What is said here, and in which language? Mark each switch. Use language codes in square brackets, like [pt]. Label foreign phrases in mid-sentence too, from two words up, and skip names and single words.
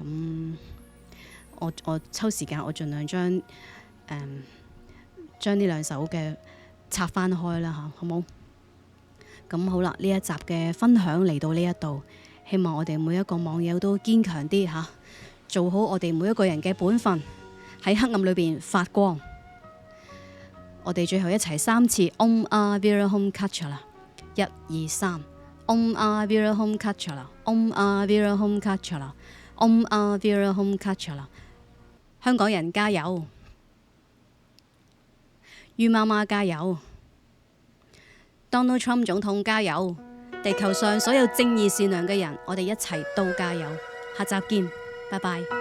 [yue] 咁我抽時間，我盡量將呢兩首嘅拆翻開啦嚇，好冇？咁好啦，呢一集嘅分享嚟到呢一度，希望我哋每一個網友都堅強啲嚇，做好我哋每一個人嘅本分，喺黑暗裏邊發光。我哋最後一齊3次 [sa] Om Avirahom Kachala， [yue] 1、2、3 [sa] Om Avirahom Kachala， Om Avirahom Kachala， Om Avirahom Kachala。 [yue] 香港人加油，于媽媽加油， Donald Trump 總統加油，地球上所有正義善良嘅人，我哋一齊都加油。下集見，拜拜。